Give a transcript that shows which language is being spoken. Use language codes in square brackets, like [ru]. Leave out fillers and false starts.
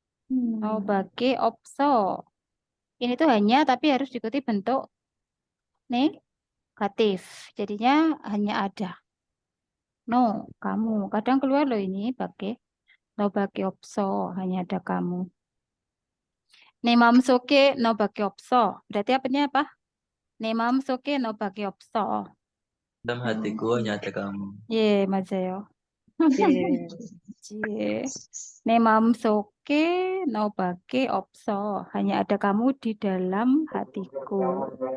[ko] 너밖에 없어. [id] Ini tuh hanya tapi harus diikuti bentuk negatif. Jadinya hanya ada. No, kamu. Kadang keluar loh ini pakai [ko] 너밖에 없어. [id] Hanya ada kamu. [ko] 내 마음속에 너밖에 없어. [id] Berarti artinya apa? [ko] 내 마음속에 너밖에 없어. [id] Dalam hatiku hanya ada kamu. [ko] 예, 맞아요. 예. 내 마음속에 너밖에 없어. [id] Hanya ada kamu di dalam hatiku.